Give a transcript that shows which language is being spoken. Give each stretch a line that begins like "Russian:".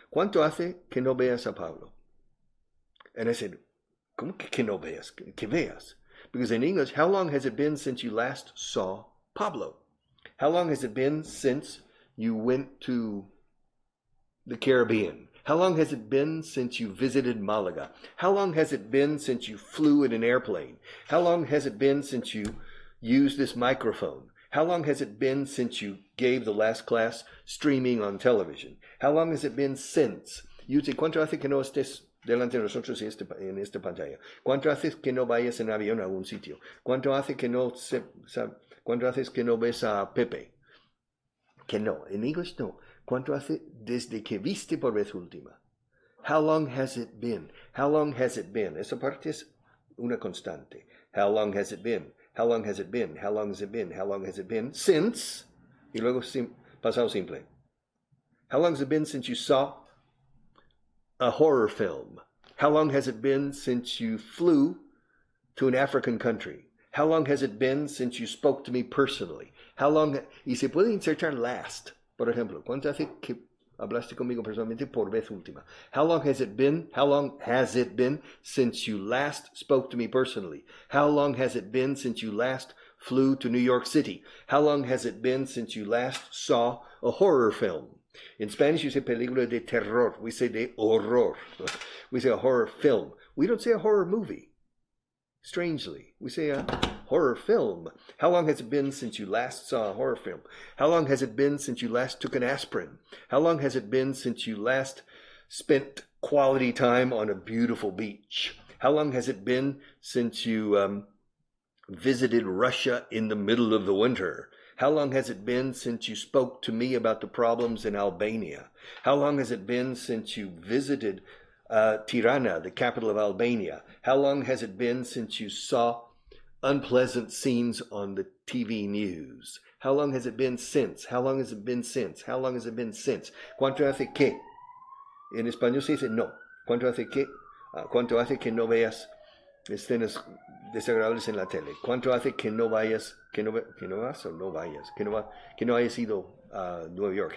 Spanish: ¿Cuánto hace que no veas a Pablo?
English: And I said,
Spanish: ¿cómo que no veas? Que veas.
English: Because in English, how long has it been since you last saw Pablo? How long has it been since you went to the Caribbean? How long has it been since you visited Malaga? How long has it been since you flew in an airplane? How long has it been since you used this microphone? How long has it been since you gave the last class streaming on television? How long has it been since? You say,
Spanish: ¿cuánto hace que no estés delante de nosotros en esta pantalla? ¿Cuánto hace que no vayas en avión a algún sitio? ¿Cuánto hace que cuánto haces que no ves a Pepe? Que no, en English no. ¿Cuánto hace desde que viste por vez última?
English: How long has it been? How long has it been?
Spanish: Esa parte es una constante.
English: How long has it been? How long has it been? How long has it been? How long has it been? Since.
Spanish: Y luego pasado simple.
English: How long has it been since you saw a horror film? How long has it been since you flew to an African country? How long has it been since you spoke to me personally? How long?
Spanish: Y se puede insertar last. Por ejemplo, ¿cuánto hace que hablaste conmigo personalmente por vez última?
English: How long has it been? How long has it been since you last spoke to me personally? How long has it been since you last flew to New York City? How long has it been since you last saw a horror film? In Spanish, you say película de terror. We say de horror. We say a horror film. We don't say a horror movie. Strangely, we say a horror film. How long has it been since you last saw a horror film? How long has it been since you last took an aspirin? How long has it been since you last spent quality time on a beautiful beach? How long has it been since you visited Russia in the middle of the winter? How long has it been since you spoke to me about the problems in Albania? How long has it been since you visited Tirana, the capital of Albania? How long has it been since you saw unpleasant scenes on the TV news? How long has it been since? How long has it been since? How long has it been since?
Spanish: ¿Cuánto hace que? En español se dice no. ¿Cuánto hace que? ¿Cuánto hace que no veas escenas desagradables en la tele? ¿Cuánto hace que no vayas, que no vas o no vayas, que no hayas ido a New York?